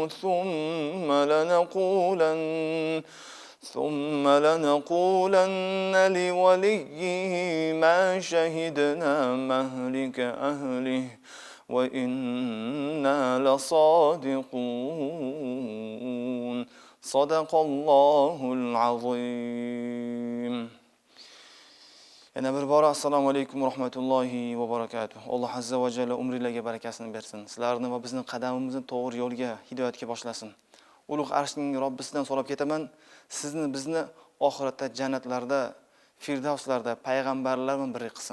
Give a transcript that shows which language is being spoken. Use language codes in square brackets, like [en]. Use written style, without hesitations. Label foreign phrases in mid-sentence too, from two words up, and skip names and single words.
[ar] ثم لنقولن لوليه ما شهدنا مهلك أهله وإنا لصادقون صدق الله العظيم. [uz] Yana bir bora [ar] السلام عليكم ورحمة الله وبركاته. الله عز وجل [uz] umringizga barakasini bersin. Sizlarni va bizning qadamimizni to'g'ri yo'lga, hidoyatga boshlasin. Ulug' arshning Robbisidan so'rab ketaman, sizni bizni oxiratda jannatlarda, firdavslarda payg'ambarlar bilan bir qilsin.